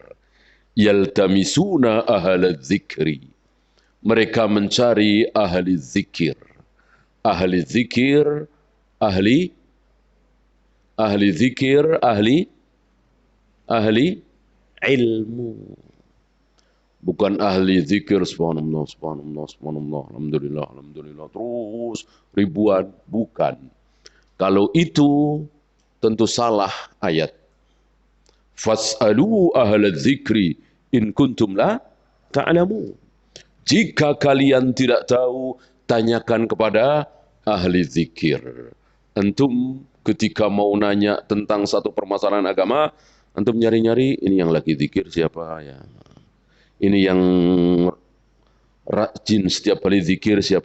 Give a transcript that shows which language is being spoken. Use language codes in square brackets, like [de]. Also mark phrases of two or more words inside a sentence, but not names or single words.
[ar] يلتمسون أهل الذكر, [id] mereka mencari ahli zikir. Ahli zikir, ahli zikir, ahli ilmu. Bukan ahli zikir [ar] سبحان الله، سبحان الله، سبحان الله، الحمد لله، الحمد لله, [id] terus ribuan. Bukan. Kalau itu tentu salah ayat. [ar] فاسألوا أهل الذكر إن كنتم لا تعلمون. [id] Jika kalian tidak tahu, tanyakan kepada ahli zikir. Antum ketika mau nanya tentang satu permasalahan agama, antum nyari-nyari, ini yang lagi zikir siapa ya? Ini yang rajin setiap kali zikir siapa?